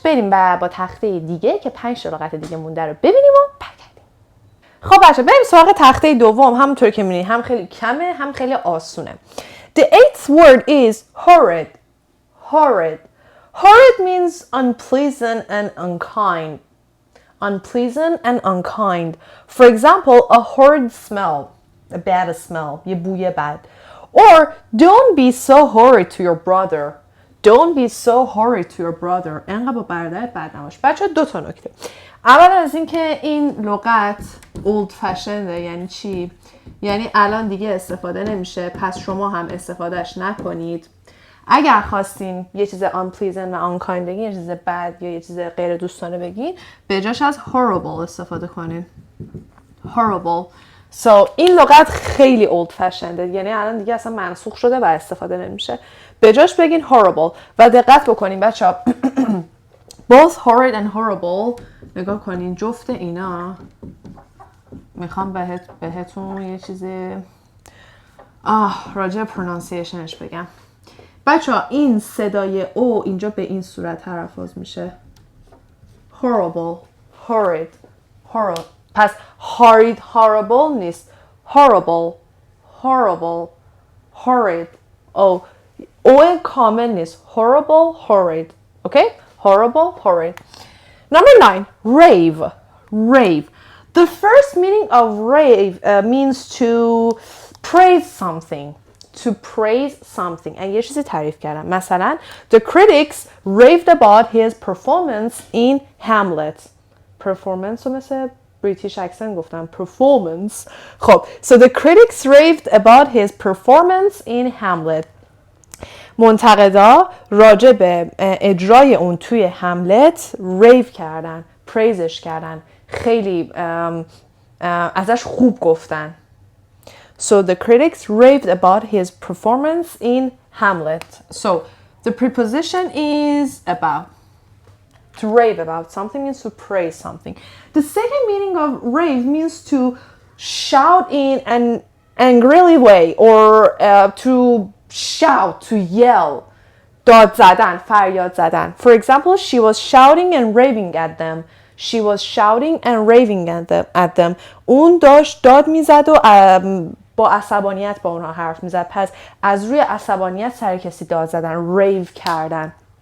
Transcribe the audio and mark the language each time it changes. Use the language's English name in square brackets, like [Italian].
[Persian] بریم با تخته دیگه که 5 لغت دیگه مونده رو ببینیم و برگردیم. خب بچه بریم سراغ تخته دوم. همونطور که می‌بینید هم خیلی کمه هم خیلی آسونه. [English] The 8th word is horrid. Horrid. Horrid means unpleasant and unkind. Unpleasant and unkind. For example, a horrid smell. A bad smell. [Persian] یه بوی بد. [English] Or don't be so horrid to your brother. Don't be so horrid to your brother. [Persian] انقدر با برادرت بد نباش. بچه 2 تا نکته. اول از این که این لغت old fashioned. یعنی چی؟ یعنی الان دیگه استفاده نمیشه، پس شما هم استفادهش نکنید. اگر خواستین یه چیز unpleasant و unkind بگین، یه چیز بد یا یه چیز غیر دوستانه بگین، به جاش از horrible استفاده کنین. [English] Horrible. [Persian] So این لغت خیلی old fashioned، یعنی الان دیگه اصلا منسوخ شده و استفاده نمیشه. به جاش بگین horrible. و دقت بکنین بچه‌ها [English] both horrid and horrible، [Persian] نگاه کنین جفت اینا، میخوام بهتون یه چیزی راجع پرونانسیشنش بگم. بچه‌ها این صدای او اینجا به این صورت تلفظ میشه horrible، horrid، horrible. پس horrid horrible نیست، horrible، horrible، horrid. او کامل نیست، horrible، horrid. [English] Okay? Horrible, horrid. Number 9, rave. Rave. The first meaning of rave means to praise something. To praise something. [Persian] And یه چیزی تعریف کردم. [English] مثلا, the critics raved about his performance in Hamlet. [Persian] Performance رو مثل British accent گفتم. [English] Performance. خب. So the critics raved about his performance in Hamlet. منتقدا راجع به اجرای اون توی هملت ریو کردن، پریزش کردن، خیلی ازش خوب گفتن. So the critics raved about his performance in Hamlet. So the preposition is about. To rave about something means to praise something. The second meaning of rave means to shout in an angrily way or to shout, to yell. [Persian] داد زدن، فریاد زدن. [English] For example, she was shouting and raving at them. She was shouting and raving at them. [Persian] اون داشت داد میزد و با عصبانیت با اونها حرف میزد. پس از روی عصبانیت سر کسی داد زدن، ریو کردن.